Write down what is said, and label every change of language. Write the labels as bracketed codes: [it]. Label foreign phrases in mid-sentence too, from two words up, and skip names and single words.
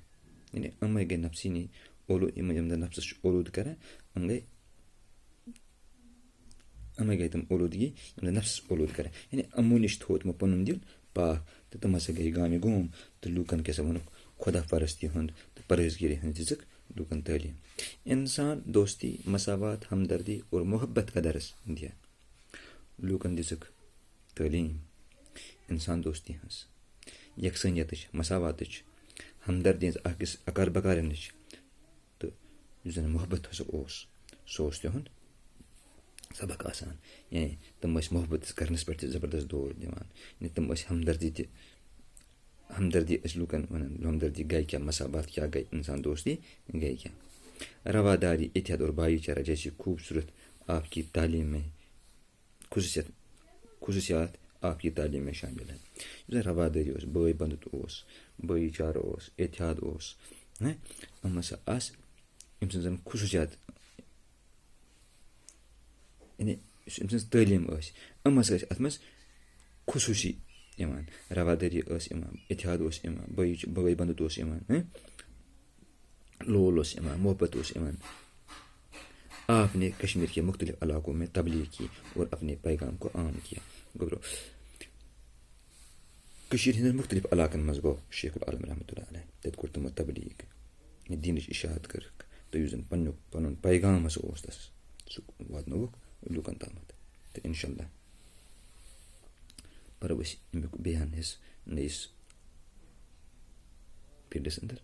[ks] یعنی یِمے گٔے نفسیٖنی یِم زن نفسس چھُ اولوٗد کران, یِمے گٔے تِم اولوٗدگی یِم زن نفسس اولوٗد کران. یعنی یِمو نِش تھوٚو تِمو پنُن دِل پاک. تہٕ تِم ہسا گٔے گامہِ گوم تہٕ لوٗکن کیٛاہ سا ووٚنُکھ خۄدا پرستی ہُنٛد تہٕ پرہیزگٲری ہٕنٛز دِژٕکھ لوٗکن تعلیٖم. [ur] اِنسان دوستی مساوات ہمدردی اور محبت کا درس دِیا. [ks] لوٗکن دِژٕکھ تعلیٖم اِنسان دوستی ہٕنٛز, یکسٲنیتٕچ, مساواتٕچ, ہمدردی ہٕنٛز, اکھ أکِس اکار بکار یِنٕچ. تہٕ یُس زن محبت ہسا اوس سُہ اوس تِہُنٛد سبق آسان. یعنی تِم ٲسۍ محبت کرنس پٮ۪ٹھ تہِ زبردست زور دِوان. یعنی تِم ٲسۍ ہمدردی ٲسۍ لوٗکن ونان. ہمدردی گٔے کیٛاہ, مساوات کیٛاہ گٔے, انسان دوستی گٔے کیٛاہ. [ur] رواداری اتحاد اور بھائی چارہ جیسی خوبصورت آپ کی تعلیم میں خصوصیات آپ کی تعلیم میں شامل ہے. [ks] یُس زن روادٲری اوس, بٲے بنٛدُت اوس, بھایی چارٕ اوس, اتحاد اوس, یِم ہسا آسہٕ أمۍ سٕنٛز زن خصوٗصیات. یعنی یُس أمۍ سٕنٛز تعلیٖم ٲسۍ یِم ہسا ٲسۍ اتھ منٛز خصوٗصی یِوان. روادٲری ٲس یِوان, اتحاد اوس یِوان, بٲے بنٛدُت اوس یِوان, لول اوس یِوان, محبت اوس یِوان. [ur] آپ نے کشمیر کے مختلف علاقوں میں تبلیغ کی اور اپنے پیغام کو عام کیا. [ks] گوٚبرو کٔشیٖرِ ہٕنٛدٮ۪ن مختلف علاقن منٛز گوٚو شیخ العالم رحمتہ اللہ علیہ. تتہِ کوٚر تِمو تبلیغ, دیٖنٕچ اشاعت کٔرٕکھ, تہٕ یُس زن پنُن پیغام ہسا اوس تس سُہ واتنووُکھ لوٗکن تامتھ. تہٕ [ar] انشاء اللہ [ks] پرو أسۍ امیُک بیان حصہٕ نٔیِس پیٖرڈس انٛدر.